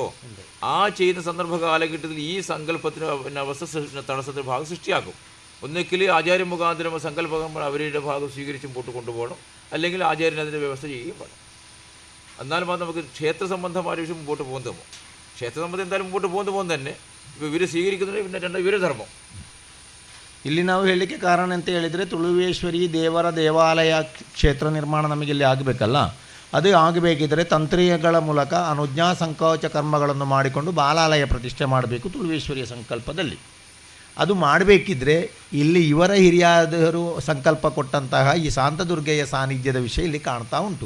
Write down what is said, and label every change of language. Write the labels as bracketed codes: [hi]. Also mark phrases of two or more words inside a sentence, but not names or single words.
[ml] ആ ചെയ്യുന്ന സന്ദർഭ കാലഘട്ടത്തിൽ ഈ സങ്കല്പത്തിന് അവസ്ഥ തടസ്സത്തിന് ഭാഗം സൃഷ്ടിയാക്കും. ഒന്നിക്കൽ ആചാര്യ മുഖാന്തരം സങ്കല്പകർമ്മം അവരുടെ ഭാഗം സ്വീകരിച്ച് മുമ്പോട്ട് കൊണ്ടുപോകണം, അല്ലെങ്കിൽ ആചാര്യൻ അതിൻ്റെ വ്യവസ്ഥ ചെയ്യുകയും വേണം. എന്നാൽ മാത്രം നമുക്ക് ക്ഷേത്ര സംബന്ധമായ വിഷയം മുമ്പോട്ട് പോകുന്നതുമോ. ക്ഷേത്ര സംബന്ധം എന്തായാലും മുമ്പോട്ട് പോകുന്നത് തന്നെ. ഇപ്പോൾ ഇവർ സ്വീകരിക്കുന്നത് പിന്നെ രണ്ട് ഇവരെ ಧರ್ಮ. [kn] ಇಲ್ಲಿ ನಾವು ಹೇಳಲಿಕ್ಕೆ ಕಾರಣ ಅಂತ ಹೇಳಿದರೆ, ತುಳುವೇಶ್ವರಿ ದೇವರ ದೇವಾಲಯ ಕ್ಷೇತ್ರ ನಿರ್ಮಾಣ ನಮಗೆ ಇಲ್ಲಿ ಆಗಬೇಕಲ್ಲ. ಅದು ಆಗಬೇಕಿದ್ದರೆ ತಂತ್ರಿಗಳ ಮೂಲಕ ಅನುಜ್ಞಾ ಸಂಕೋಚ ಕರ್ಮಗಳನ್ನು ಮಾಡಿಕೊಂಡು ಬಾಲಾಲಯ ಪ್ರತಿಷ್ಠೆ ಮಾಡಬೇಕು ತುಳುವೇಶ್ವರಿಯ ಸಂಕಲ್ಪದಲ್ಲಿ. ಅದು ಮಾಡಬೇಕಿದ್ರೆ ಇಲ್ಲಿ ಇವರ ಹಿರಿಯಾದರು ಸಂಕಲ್ಪ ಕೊಟ್ಟಂತಹ ಈ ಶಾಂತದುರ್ಗೆಯ ಸಾನ್ನಿಧ್ಯದ ವಿಷಯ ಇಲ್ಲಿ ಕಾಣ್ತಾ ಉಂಟು.